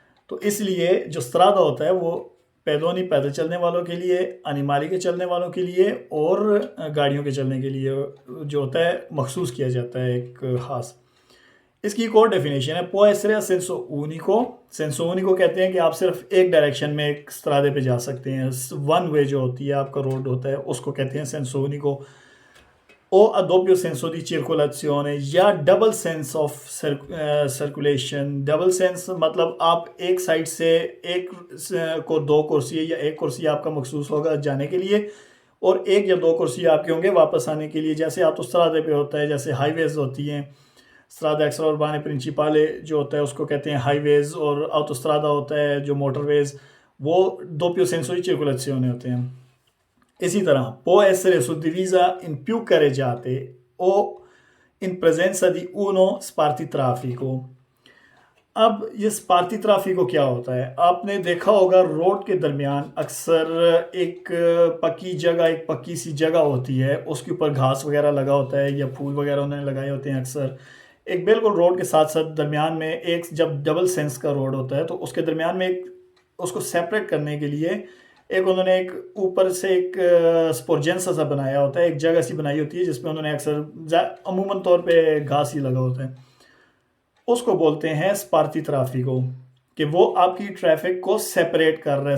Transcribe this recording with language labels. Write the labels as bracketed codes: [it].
[hi] तो इसलिए जो स्त्रादा होता है वो पैदोनी पैदल चलने वालों के लिए, अनिमाली के चलने वालों के लिए और गाड़ियों के चलने के लिए जो होता है मखसूस किया जाता है एक ख़ास। इसकी एक और डेफिनेशन है, [it] può essere a senso unico। [hi] सेंसो ऊनिको कहते हैं कि आप सिर्फ एक डायरेक्शन में एक स्त्रादे पे जा सकते हैं, वन वे जो होती है आपका रोड होता है, उसको कहते हैं सेंसो ऊनिको। [it] o a doppio senso di circolazione या [en] Double sense of circulation. [hi] Double sense मतलब आप एक साइड से एक को दो कुर्सी या एक कुर्सी आपका मखसूस होगा जाने के लिए, और एक या दो कुर्सी आपके होंगे वापस आने के लिए। जैसे ऑटोस्ट्रादे पे होता है, जैसे हाईवेज़ होती हैं, स्ट्रादा एक्स्ट्राउर्बाने प्रिंसिपाले जो होता है उसको कहते हैं हाईवेज़, और ऑटोस्ट्रादा होता है जो मोटरवेज़, वो [it] doppio senso di circolazione [hi] होते हैं। इसी तरह [it] può essere suddivisa in più carreggiate o in presenza di uno spartitraffico। [hi] अब ये स्पार्टी ट्राफिको क्या होता है? आपने देखा होगा रोड के दरमियान अक्सर एक पक्की जगह, एक पक्की सी जगह होती है, उसके ऊपर घास वगैरह लगा होता है या फूल वगैरह उन्होंने लगाए होते हैं अक्सर। एक बिल्कुल रोड के साथ साथ दरमियान में एक, जब डबल सेंस का रोड होता है तो उसके दरमियान में एक, उसको सेपरेट करने के लिए एक उन्होंने एक ऊपर से एक स्पोर्जेंसा सा बनाया होता है, एक जगह सी बनाई होती है जिसमें उन्होंने अक्सर अमूमन तौर पे घास ही लगा होता है, उसको बोलते हैं स्पार्ती ट्राफिको, कि वो आपकी ट्रैफिक को सेपरेट कर रहा है।